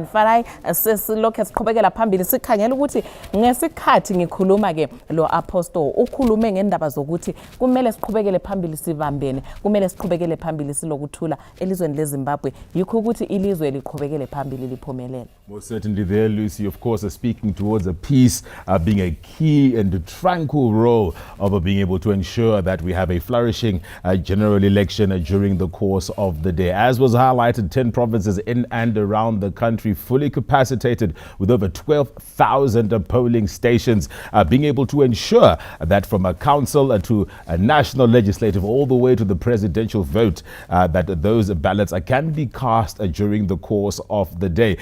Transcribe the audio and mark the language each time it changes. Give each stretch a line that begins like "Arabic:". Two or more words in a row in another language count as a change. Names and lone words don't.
North Ndebele: Farai sesilokhe siqhubekela phambili sikhangela ukuthi ngesikhathi ngikhuluma ke lo apostle ukhulume ngendaba zokuthi kumele siqhubekele phambili sibambene, kumele siqhubekele phambili silokuthula elizweni leZimbabwe, yikho ukuthi ilizwe liqhubekele phambili liphumelele.
English: Most certainly there, Lucy, of course, speaking towards a peace being a key and tranquil role of being able to ensure that we have a flourishing general election during the course of the day. As was highlighted, 10 provinces in and around the country fully capacitated with over 12,000 polling stations, being able to ensure that from a council to a national legislative all the way to the presidential vote, that those ballots can be cast during the course of the day.